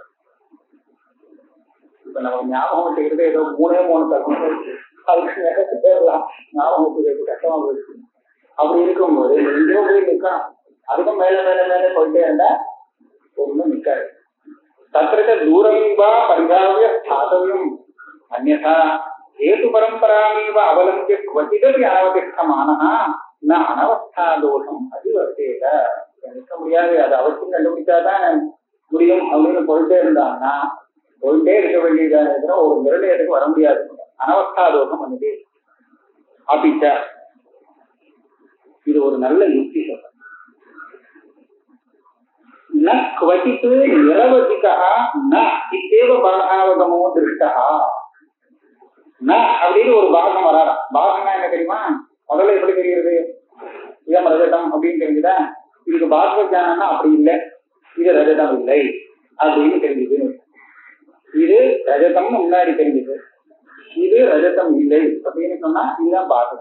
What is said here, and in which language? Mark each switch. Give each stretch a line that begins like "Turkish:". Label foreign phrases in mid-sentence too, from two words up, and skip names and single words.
Tamil: இப்ப நம்ம ஞாபகம் வச்சுக்கிறது ஏதோ 3 தரம் அதுக்கு மேல தேடலாம், ஞாபகம் வச்சுக்கிறது கஷ்டமா போயிடுச்சு. அப்படி இருக்கும்போது எங்கேயோ போய் நிற்கணும். அதுக்கும் மேல போயிட்டே இருந்தா ஒன்றும் நிற்காது.
Sanskrit: तत्र दूरम्पा परिधाव्य स्थातव्यम् अन्यथा हेतु परंपरामेव अवलंब्य क्वचिदपि अनवतिष्ठमानः न अनवस्था दोषम अधिवर्तेत.
Tamil: நிற்க முடியாது, அது அவசியம் கண்டுபிடிச்சாதான் முடியும் அப்படின்னு போயிட்டே இருந்தாங்கன்னா போயிட்டே இருக்க வேண்டியதாக ஒரு நிர்ணயத்துக்கு வர முடியாது.
Sanskrit: अनवस्था दोषम्
Tamil: வந்துட்டு அப்படிச்ச இது ஒரு நல்ல யுக்தி சொல்ற.
Sanskrit: ந क्वचित् निरवधिकः न इत्येव भागावगमो दृष्टः.
Tamil: ந அப்படின்னு ஒரு பாகம் வராதான். பாகம்னா என்ன தெரியுமா? முதல்ல எப்படி தெரிகிறது?
Sanskrit: इदं रजतम्
Tamil: அப்படின்னு தெரிஞ்சுதா? இதுக்கு பாக ஜானம்னா அப்படி இல்லை, இது ரஜதம் இல்லை அப்படின்னு தெரிஞ்சுது. இது ரஜதம்னு முன்னாடி தெரிஞ்சுது, இது ரஜதம் இல்லை அப்படின்னு சொன்னா இதுதான் பாகம்.